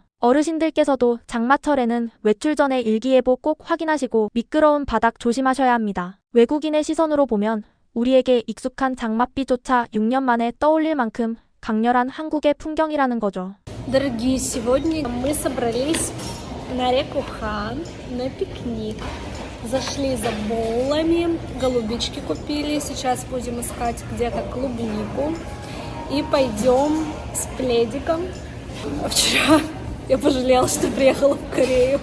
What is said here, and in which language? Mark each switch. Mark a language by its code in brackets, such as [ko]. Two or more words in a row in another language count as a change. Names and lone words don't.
[ko] 어르신들께서도 장마철에는 외출 전에 일기예보 꼭 확인하시고 미끄러운 바닥 조심하셔야 합니다. 외국인의 시선으로 보면 우리에게 익숙한 장맛비조차 6년 만에 떠올릴 만큼 강렬한 한국의 풍경이라는 거죠. [ru] Дорогие, сегодня мы собрались на реку Хан на пикник. Зашли за боулами, голубички купили. Сейчас будем искать где-то клубнику. И пойдем с пледиком. Вчера я пожалела, что приехала в Корею.